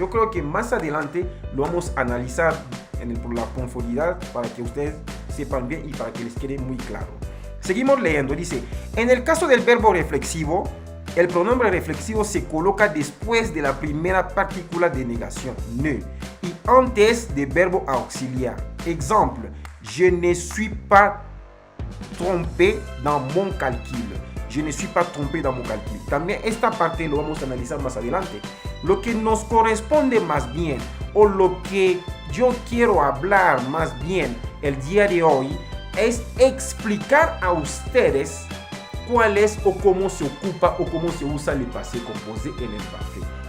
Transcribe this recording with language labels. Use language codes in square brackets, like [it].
[es] Yo creo que más adelante lo vamos a analizar por la profundidad para que ustedes sepan bien y para que les quede muy claro. Seguimos leyendo. Dice, en el caso del verbo reflexivo, el pronombre reflexivo se coloca después de la primera partícula de negación, ne, y antes del verbo auxiliar. Ejemplo, [fr] je ne suis pas trompé dans mon calcul. Je ne suis pas trompé dans mon calcul. [es] También esta parte lo vamos a analizar más adelante. Lo que nos corresponde más bien, o lo que yo quiero hablar más bien el día de hoy, es explicar a ustedes cuál es o cómo se ocupa o cómo se usa el passé composé en el passé.